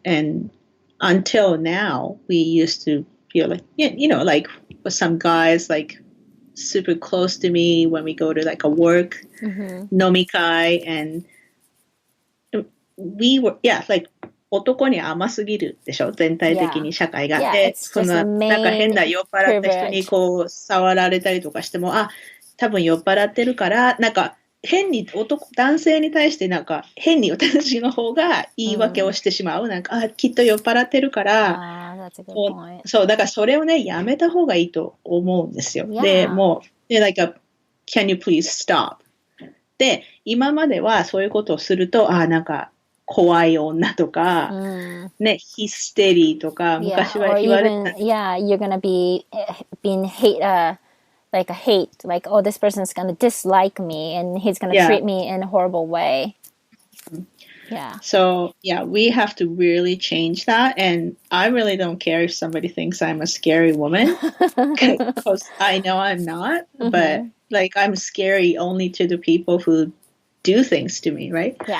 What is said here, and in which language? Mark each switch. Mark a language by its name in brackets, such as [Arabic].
[English] And until now, we used to feel like, like some guys like super close to me when we go to like a work nomikai, and we were, like [Japanese] 男に甘すぎるでしょ、全体的に社会が。で、なんか変な酔っ払った人にこう触られたりとかしても、多分酔っ払ってるから、なんか変に男性に対してなんか変に私の方が言い訳をしてしまう。なんか、きっと酔っ払ってるから、そう、だからそれをね、やめた方がいいと思うんですよ。で、もう、 [English] like can you please stop? [Japanese] で、今まではそういうことをすると、なんか、怖い女とか、ね、ヒステリーとか、昔は言われた。 [English] you're gonna be being like a hate, like, oh, this person's gonna dislike me and he's gonna treat me in a horrible way. Yeah. So, we have to really change that. And I really don't care if somebody thinks I'm a scary woman, because I know I'm not, but like I'm scary only to the people who do things to me, right?